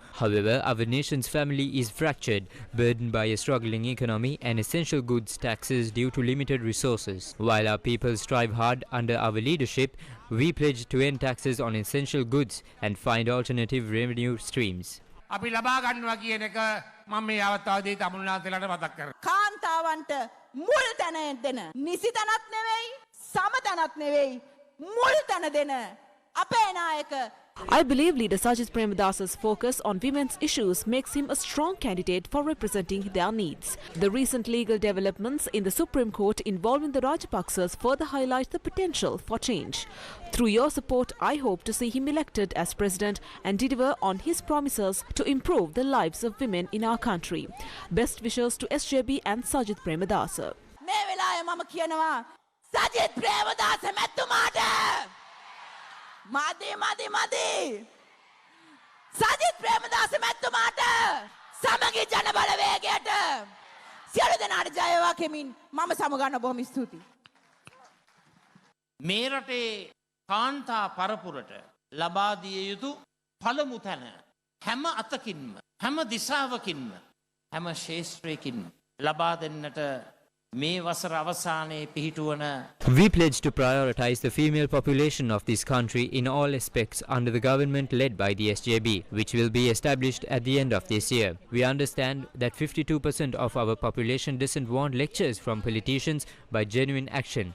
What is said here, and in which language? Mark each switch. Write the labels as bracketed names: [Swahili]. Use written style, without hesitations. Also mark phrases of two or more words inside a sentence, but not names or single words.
[English] However, our nation's family is fractured, burdened by a struggling economy and essential goods taxes due to limited resources. While our people strive hard under our leadership, we pledge to end taxes on essential goods and find alternative revenue streams. [Sinhala] කාන්තාවන්ට මුල් තැන දෙන නිසි තැනක් නෙවෙයි සම තැනක් නෙවෙයි මුල් තැන දෙන අපේ නායක. [English] I believe leader Sajid Premadasa's focus on women's issues makes him a strong candidate for representing their needs. The recent legal developments in the Supreme Court involving the Rajapaksas further highlight the potential for change. Through your support, I hope to see him elected as president and deliver on his promises to improve the lives of women in our country. Best wishes to SJB and Sajid Premadasa. [Sinhala] මේ වෙලාවේ මම කියනවා සජිත් ප්‍රේමදාස මැතිතුමාට මදි සජිත් ප්‍රේමදාස මැතිතුමාට සමගි ජන බලවේගයට සියලු දෙනාට ජය වේවා කෙමින් මම සමගන්න බොහොම ස්තුතියි. මේ රටේ කාන්තා පරපුරට ලබා දිය යුතු පළමු තැන හැම අතකින්ම හැම දිශාවකින්ම හැම ශේෂ්ත්‍රයකින්ම ලබා දෙන්නට මේ වසර අවසානයේ පිහිටුවන. [English] We pledge to prioritize the female population of this country in all aspects under the government led by the SJB, which will be established at the end of this year. We understand that 52% of our population doesn't want lectures from politicians but genuine action.